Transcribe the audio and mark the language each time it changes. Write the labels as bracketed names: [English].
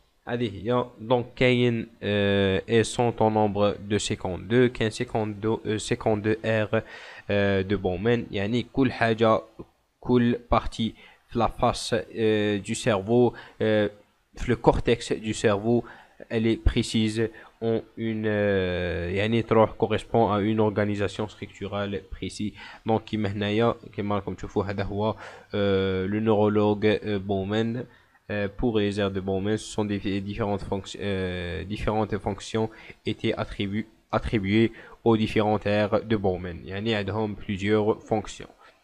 [French] هذه donc كاين et sont en nombre de 52 كاين 52 R de Bowman يعني كل partie في la face du cerveau في le cortex du cerveau elle est précise en une [Arabic] يعني تروح [French] correspond à une organisation structurale précise. [Arabic] donc كيما هنايا كيما راكم تشوفوا هذا هو [French] le neurologue Bowman. Pour les aires de Bowman, ce sont différentes fonctions étaient attribuées aux différentes aires de Bowman. [Arabic] يعني عندهم [French] plusieurs fonctions.